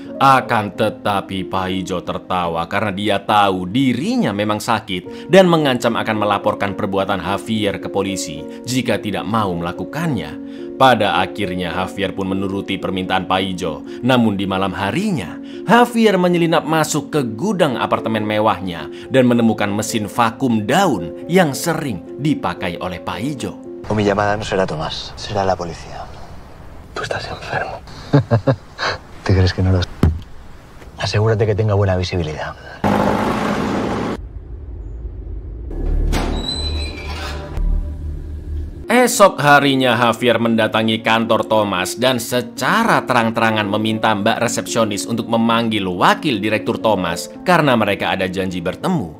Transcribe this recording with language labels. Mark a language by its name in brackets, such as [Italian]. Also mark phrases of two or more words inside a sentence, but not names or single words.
[Indonesian] Akan tetapi Paijo tertawa karena dia tahu dirinya memang sakit dan mengancam akan melaporkan perbuatan Javier ke polisi jika tidak mau melakukannya. Pada akhirnya Javier pun menuruti permintaan Paijo. Namun di malam harinya, Javier menyelinap masuk ke gudang apartemen mewahnya dan menemukan mesin vakum daun yang sering dipakai oleh Paijo. [Spanish] Mi llamada no será Tomás, será la policía. Tú estás enfermo. ¿Te crees que no lo sé? Asegúrate que tenga buena visibilidad. [Indonesian] Esok harinya Javier mendatangi kantor Thomas dan secara terang-terangan meminta Mbak resepsionis untuk memanggil wakil direktur Thomas karena mereka ada janji bertemu.